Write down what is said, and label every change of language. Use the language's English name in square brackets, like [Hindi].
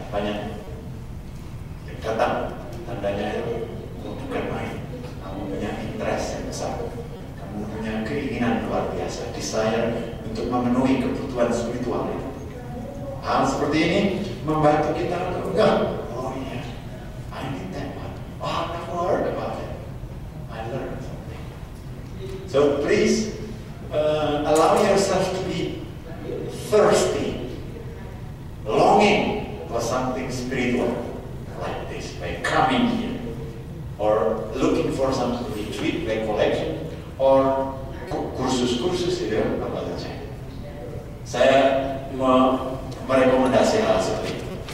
[Indonesian] Banyak yang datang, tandanya itu bukan main. Kamu punya interest yang besar. Kamu punya keinginan luar biasa, desire untuk memenuhi kebutuhan spiritual. Hal seperti ini membantu kita untuk enggak. Oh iya, [English] I need that one. Oh, I've never heard about it. I learned something. So please allow yourself to be thirsty, longing for something spiritual like this by coming here, or looking for some retreat recollection, or kursus-kursus zero about the change. [Indonesian] Saya merekomendasi hal seperti itu.